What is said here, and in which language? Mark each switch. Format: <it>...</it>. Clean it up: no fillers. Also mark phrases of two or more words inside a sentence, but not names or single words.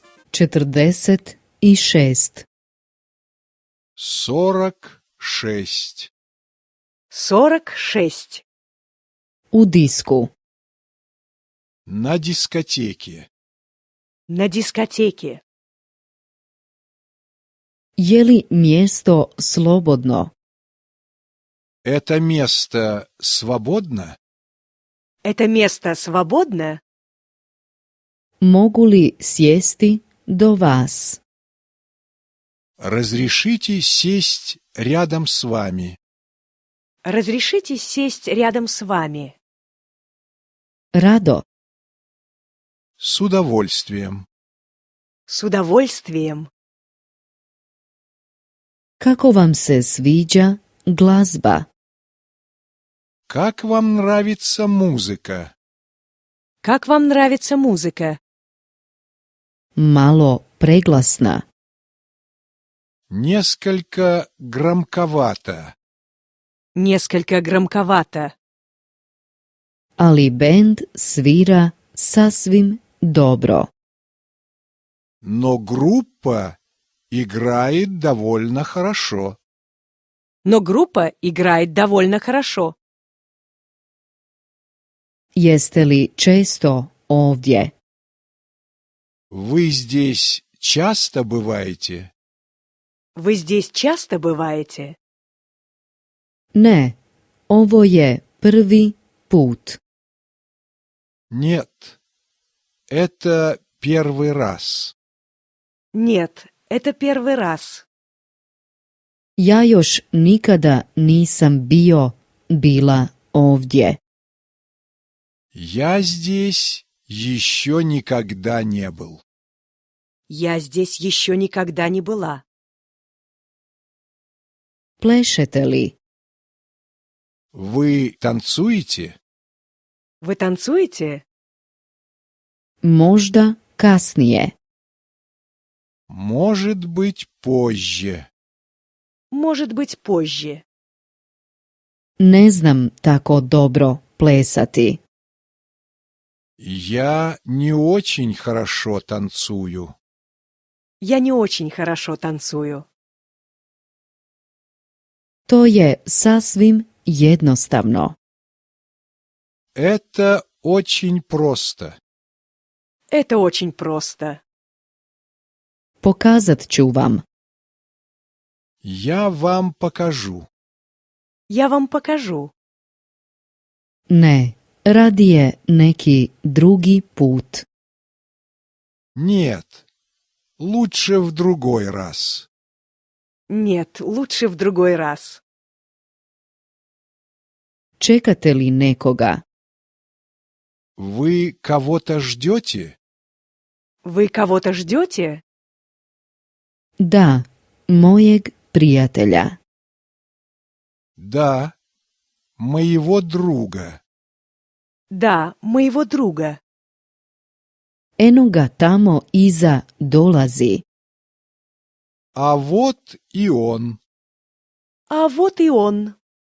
<hr>46. 46. 46. U disku.</hr> <ru>На дискотеке. На дискотеке.</ru> <hr>Je li mjesto slobodno?</hr> <ru>Это место свободно? Это место свободно?</ru> <hr>Mogu li sjesti do vas?</hr> <ru>Разрешите сесть рядом с вами. Разрешите сесть рядом с вами?</ru> <hr>Rado.</hr> <ru>С удовольствием. С удовольствием.</ru> <hr>Kako vam se sviđa glazba?</hr> <ru>Как вам нравится музыка? Как вам нравится музыка?</ru> <hr>Malo preglasna.</hr> <ru>Несколько громковато. Несколько громковато.</ru> <hr>Ali bend svira sasvim dobro.</hr> <ru>Но группа играет довольно хорошо. Но группа играет довольно хорошо.</ru> <hr>Jeste li često ovdje?</hr> <ru>Вы здесь часто бываете? Вы здесь часто бываете?</ru> <hr>Ne, ovo je prvi put.</hr> <ru>Нет, это первый раз. Нет, это первый раз.</ru> <hr>Ja još nikada nisam bila ovdje.</hr> <ru>Я здесь еще никогда не был. Я здесь еще никогда не была.</ru> <hr>Plešete li?</hr> <ru>Вы танцуете? Вы танцуете?</ru> <hr>Možda kasnije.</hr> <ru>Может быть, позже. Может быть, позже.</ru> <hr>Ne znam tako dobro plesati.</hr> <ru>Я не очень хорошо танцую. Я не очень хорошо танцую.</ru> <hr>To je sasvim jednostavno.</hr> <ru>Это очень просто. Это очень просто.</ru> <hr>Pokazat ću vam.</hr> <ru>Я вам покажу. Я вам покажу.</ru> <hr>Ne, radije neki drugi put.</hr> <ru>Нет, лучше в другой раз. Нет, лучше в другой раз.</ru> <hr>Čekate li nekoga?</hr> <ru>Вы кого-то ждете? Вы кого-то ждете?</ru> <hr>Da, mojeg prijatelja.</hr> <ru>Да, моего друга. Да, моего друга.</ru> <hr>Eno ga tamo iza dolazi.</hr> <ru>А вот и он. А вот и он.</ru>